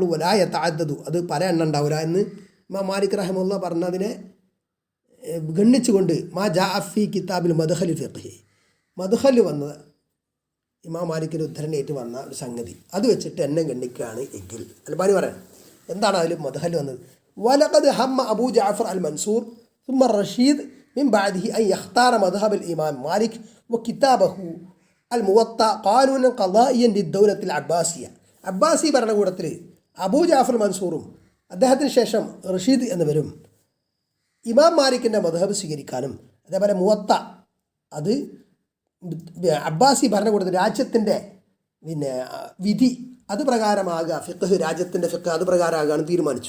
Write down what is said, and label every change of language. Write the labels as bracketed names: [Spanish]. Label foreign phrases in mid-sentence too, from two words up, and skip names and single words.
[Arabic] ولا يتعدد, [Malayalam] അത് പല എണ്ണം ഉണ്ടാവില്ല എന്ന് ഇമാം മാലിക് റഹിമഹുല്ലാഹ് പറഞ്ഞതിനെ ഗണ്ണിച്ചുകൊണ്ട് [Arabic] ما جاء في كتاب المدخل الفقهي, [Malayalam] മദ്ഖൽ വന്നത് ഇമാം മാലിക്കിൻ്റെ ഉദ്ധരണിയായിട്ട് വന്ന ഒരു സംഗതി, അത് വെച്ചിട്ട് എന്നെ ഗണ്ണിക്കുകയാണ് എങ്കിൽ അൽബാനി പറയണം എന്താണ് അതിൽ മദ്ഖൽ വന്നത്. [Arabic] ولقد هم أبو جعفر المنصور ثم الرشيد من بعده أن يختار مذهب الإمام مالك وكتابه الموطأ قانونا قضائيا للدولة العباسية. [Malayalam] അബ്ബാസി ഭരണകൂടത്തിൽ അബൂ ജാഫർ മൻസൂറും അദ്ദേഹത്തിന് ശേഷം റഷീദ് എന്നിവരും ഇമാം മാലിക്കിൻ്റെ മദ്ഹബ് സ്വീകരിക്കാനും അതേപോലെ മുവത്ത അത് അബ്ബാസി ഭരണകൂടത്തിൽ രാജ്യത്തിൻ്റെ പിന്നെ വിധി അത് പ്രകാരമാകുക, ഫിഖ് രാജ്യത്തിൻ്റെ ഫിഖ് അത് പ്രകാരമാകാൻ തീരുമാനിച്ചു.